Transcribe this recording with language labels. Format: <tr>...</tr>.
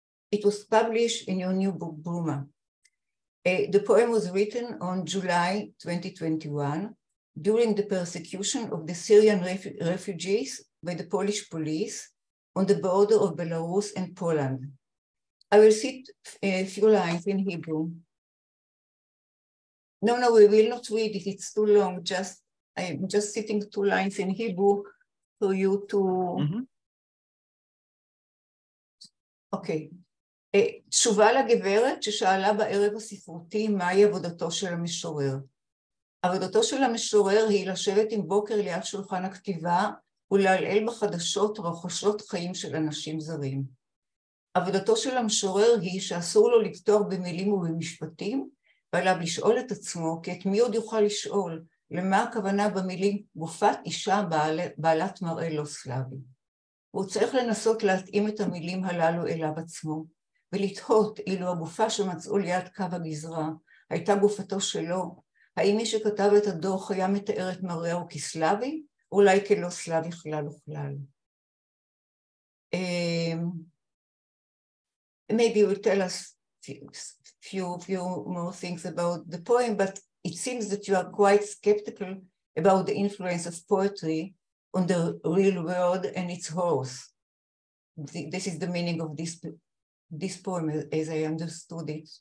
<en>It was published in your new book, Bruma. The poem was written on July 2021 during the persecution of the Syrian refugees by the Polish police on the border of Belarus and Poland. I will cite a few lines in Hebrew. No, we will not read it, it's too long. I'm just citing 2 lines in Hebrew for you to... אוקיי.</en> <he>תשובה לגברת ששאלה בערב הספרותי מהי עבודתו של המשורר. עבודתו של המשורר היא לשבת עם בוקר ליד שולחן הכתיבה ולעלעל בחדשות רוכשות חיים של אנשים זרים. עבודתו של המשורר היא שאסור לו לפתור במילים ובמשפטים, ועליו לשאול את עצמו, כי את מי עוד יוכל לשאול, למה הכוונה במילים גופת אישה בעלת מראה לא סלאבי. הוא צריך לנסות להתאים את המילים הללו אליו עצמו, ולתהות אילו הגופה שמצאו ליד קו הגזרה הייתה גופתו שלו, האם מי שכתב את הדוח היה מתאר את מראהו כסלאבי, או אולי כלא סלאבי כלל וכלל.</he> <en>Maybe you will tell us few more things about the poem, but it seems that you are quite skeptical about the influence of poetry on the real world and its horrors. This is the meaning of this poem, as I understood it.</en>